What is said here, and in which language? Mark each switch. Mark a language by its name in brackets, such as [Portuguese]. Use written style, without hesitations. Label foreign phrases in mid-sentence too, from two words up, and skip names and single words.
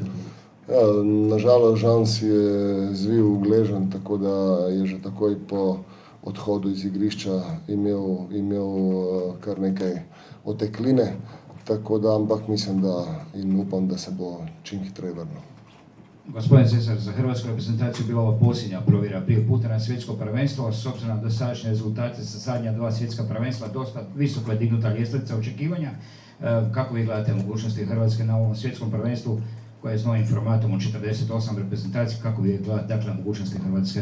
[Slovenian] Ja, nažalost, Žan si je zvil gleženj, tako da je že takoj po odhodu iz igrišča imel kar nekaj otekline, tako da, ampak mislim in upam, da se bo čim hitreje vrnil. [Croatian] Gospodin Cesar, za hrvatsku reprezentaciju bila ova posljednja provjera prije puta na svjetsko prvenstvo, s obzirom na dosadašnje rezultate sa zadnja 2 svjetska prvenstva, dosta visoko je dignuta ljestvica očekivanja. Kako vi gledate mogućnosti Hrvatske na ovom svjetskom prvenstvu koje je s novim formatom od 48 reprezentacija, kako vi gledate dakle mogućnosti Hrvatske?